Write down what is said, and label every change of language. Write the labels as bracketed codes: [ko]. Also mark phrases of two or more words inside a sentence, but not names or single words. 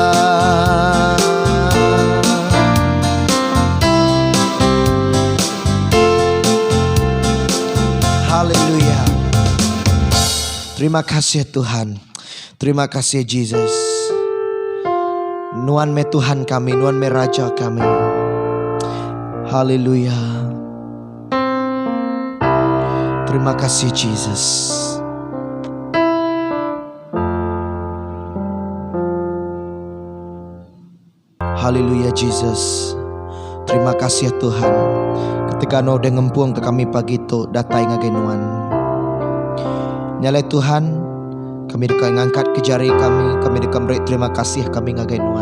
[iba] Haleluya. Terima kasih Tuhan. Terima kasih Jesus. Nuan me Tuhan kami, Nuan me Raja kami. Haleluya. Terima kasih Jesus. Haleluya Jesus. Terima kasih Tuhan. Ketika no dengempung ke kami pagi itu datai ngagenuan. Nyalai Tuhan, kami dekat ngangkat ke jari kami dekat beri terima kasih kami ngagenuan.